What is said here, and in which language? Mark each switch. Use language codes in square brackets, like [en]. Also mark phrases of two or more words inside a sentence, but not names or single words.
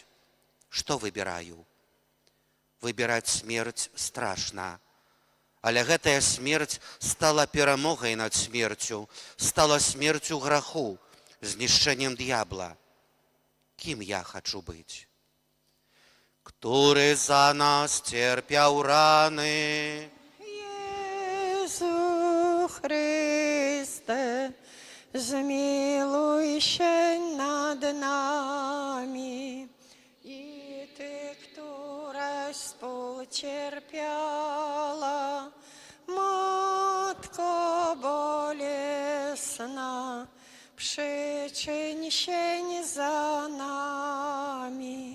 [be] Што выбіраю? Выбіраць смерць страшна. Але гэтая смерць стала перамогай над смерцю, стала смерцю граху, знішчэннем д'ябла. Кім я хачу быць? [pl] Który za nas cierpiał rany. Jezu Chryste, zmiłuj się nad nami. I Ty, któraś współcierpiała, Matko bolesna, przyczyń się za nami.